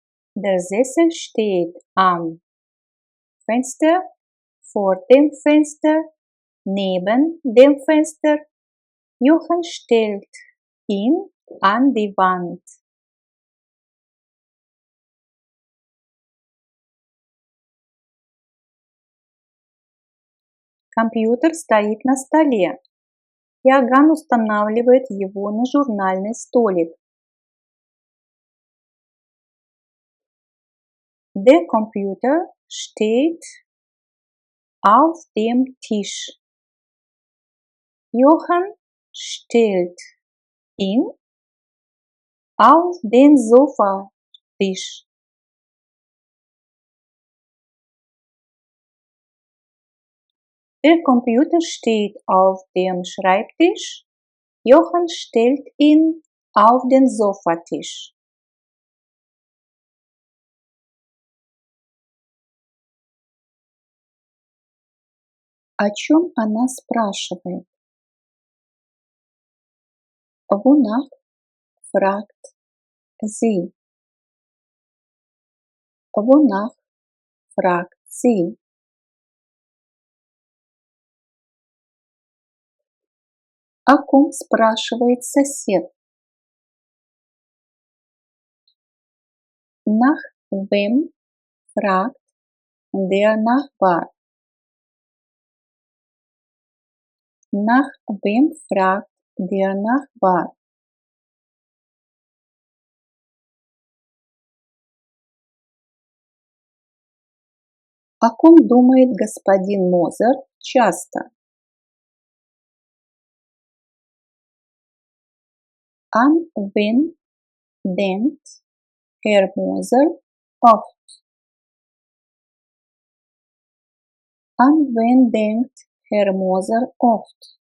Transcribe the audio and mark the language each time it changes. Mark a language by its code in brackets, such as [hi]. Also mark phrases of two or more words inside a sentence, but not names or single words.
[de] Der Sessel steht am Fenster, vor dem Fenster, neben dem Fenster. Johann stellt ihn an die Wand. [ru] Компьютер стоит на столе. Иоганн устанавливает его на журнальный столик. [de] Der Computer steht auf dem Tisch. Johann stellt ihn auf den Sofatisch. Der Computer steht auf dem Schreibtisch. Johann stellt ihn auf den Sofatisch. [ru] О чем она спрашивает? [de] Wonach fragt sie? Wonach fragt sie? [ru] О ком спрашивает сосед? [de] Nach wem fragt der Nachbar? Nach wem fragt der Nachbar? [ru] О ком думает господин Мозер часто? [de] An wen denkt Herr Moser oft? An wen denkt Herr Moser oft?